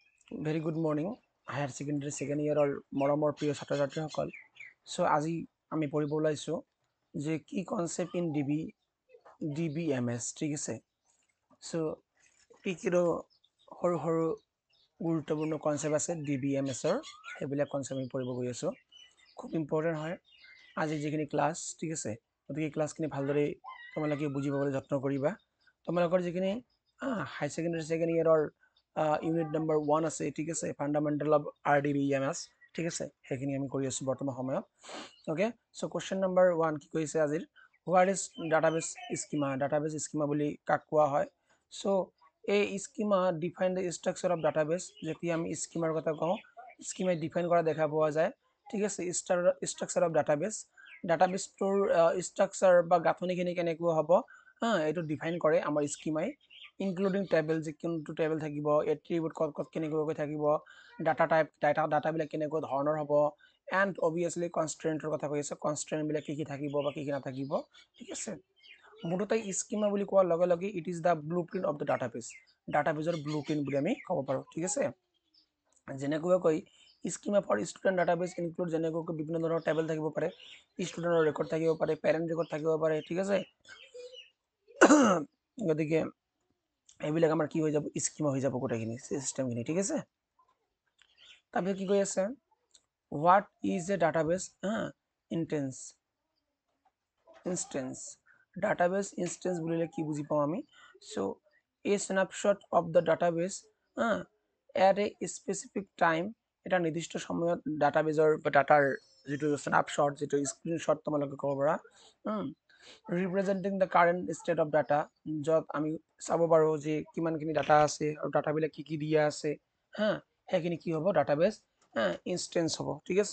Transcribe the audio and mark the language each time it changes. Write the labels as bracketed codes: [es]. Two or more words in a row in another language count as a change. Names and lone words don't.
[en] Very good morning, higher secondary second year or [as] মৰমৰ প্ৰিয় ছাত্ৰ ছাত্ৰীসকল। সো আজি আমি পঢ়িব ওলাইছো যে কি [en] concept in DBMS, [as] ঠিক আছে। সো কি সৰু সৰু গুৰুত্বপূৰ্ণ কনসেপ্ট আছে ডিবিএমএসৰ, সেইবিলাক কনসেপ্ট আমি পঢ়িব গৈ আছো। খুব ইম্পৰ্টেণ্ট হয় আজি যিখিনি ক্লাছ, ঠিক আছে। গতিকে ক্লাছখিনি ভালদৰে তোমালোকে বুজি পাবলৈ যত্ন কৰিবা। তোমালোকৰ যিখিনি [en] high secondary second yearৰ unit number 1 [as] আছে, ঠিক আছে, [en] fundamental of RDBMS, [as] ঠিক আছে, সেইখিনি আমি কৰি আছো বৰ্তমান সময়ত। [en] okay, so question number 1 [as] কি কৈছে আজিৰ, [en] what is database schema. database schema [as] বুলি কাক কোৱা হয়? [en] so এই schema define the structure of database। [as] যেতিয়া আমি স্কিমাৰ কথা কওঁ, স্কিমাই ডিফাইন কৰা দেখা পোৱা যায়, ঠিক আছে। [en] structure of database, [as] ডাটাবেসটোৰ ষ্ট্ৰাকচাৰ বা গাঁথনিখিনি কেনেকুৱা হ'ব, এইটো ডিফাইন কৰে আমাৰ স্কিমাই। ইনক্লুডিং টেবল, যে কোনটো টেবল থাকিব, এট্ৰিবিউট ক'ত ক'ত কেনেকুৱাকৈ থাকিব, [en] data type, [as] ডাটাবিলাক কেনেকুৱা ধৰণৰ হ'ব, [en] and obviously [as] কনষ্ট্ৰেণ্টৰ কথা কৈ আছে, কনষ্ট্ৰেণ্টবিলাক কি কি থাকিব বা কি কি নাথাকিব, ঠিক আছে। মুঠতে স্কিমা বুলি কোৱাৰ লগে লগে [en] it is the blue print of the database, [as] ডাটাবেসৰ [en] blue print [as] বুলি আমি ক'ব পাৰোঁ, ঠিক আছে। যেনেকুৱাকৈ [en] schema for student database include, [as] যেনেকুৱাকৈ বিভিন্ন ধৰণৰ টেবল থাকিব পাৰে, ষ্টুডেণ্টৰ ৰেকৰ্ড থাকিব পাৰে, [en] parent record [as] থাকিব পাৰে, ঠিক আছে। গতিকে এইবিলাক আমাৰ কি হৈ যাব, স্কিমা হৈ যাব গোটেইখিনি চিষ্টেমখিনি, ঠিক আছে। তাৰপিছত কি কৈ আছে, [en] what is a database instance. database instance [as] বুলিলে কি বুজি পাওঁ আমি? [en] so a snapshot of the database at a specific time, [as] এটা নিৰ্দিষ্ট সময়ত ডাটাবেসৰ বা ডাটাৰ যিটো স্ন্যাপশ্বট, যিটো স্ক্ৰীনশ্বট তোমালোকে ক'ব পাৰা, [en] representing the current state of data, [as] য'ত আমি চাব পাৰোঁ যে কিমানখিনি ডাটা আছে আৰু ডাটাবিলাক কি কি দিয়া আছে, সেইখিনি কি হ'ব, [en] database instance [as] হ'ব, ঠিক আছে।